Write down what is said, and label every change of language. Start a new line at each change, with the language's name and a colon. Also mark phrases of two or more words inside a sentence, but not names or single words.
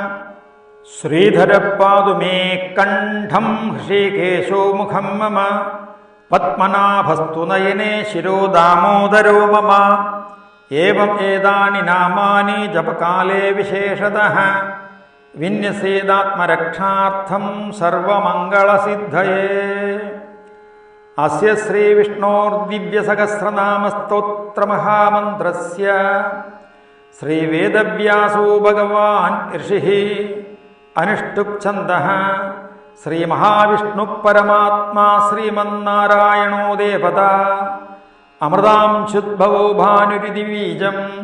Sanskrit: ശ്രീധരഃ പാതു മേ കണ്ഠം ഹൃഷീകേശോ മുഖം മമ പത്മനാഭസ്തു നയനേ ശിരോ ദാമോദരോ മമ. ഏവം ഏതാനി നാമാനി ജപകാലേ വിശേഷതഃ വിന്യസേദാത്മരക്ഷാർത്ഥം സർവമംഗളസിദ്ധയേ. अस्य श्रीविष्णोर्दिव्यसहस्रनामस्तोत्रमहामन्त्रस्य श्रीवेदव्यासो भगवान् ऋषिः अनुष्टुप्छन्दः श्रीमहाविष्णुपरमात्मा श्रीमन्नारायणो देवता अमृतांशुद्भवो भानुरिति बीजं